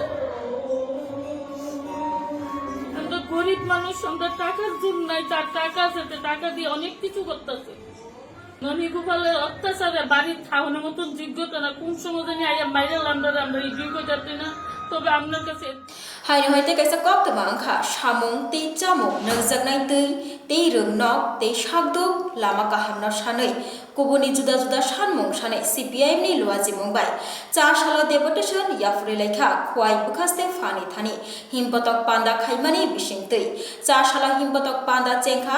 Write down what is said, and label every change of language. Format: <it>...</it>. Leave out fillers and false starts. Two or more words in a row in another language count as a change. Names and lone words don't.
<bn>আমরা গরিব মানুষ, আমরা টাকার জন্য নাই, তার টাকা আছে, টাকা দিয়ে অনেক কিছু করতেছে। ননী গোপালের অত্যাচারে বাড়ির খাওয়ানোর মতন যোগ্যতা না, কোন সময় জানি আইয়া মাইরে আমরা এই যোগ্য যাচ্ছি না। তবে আপনার কাছে</bn> <trp>Hai noi te kaisa kok tamang kha samung te chamung nangjaknai tei te rungnok te shakduk lama kahamna sanai kubuni juda juda sanmung sanai CPIM ni luaji mungbai cha sala deputation yafre lekha khwai bukhaste fani thani himpotok panda khaimani bising tei cha sala himpotok panda chengkha</trp>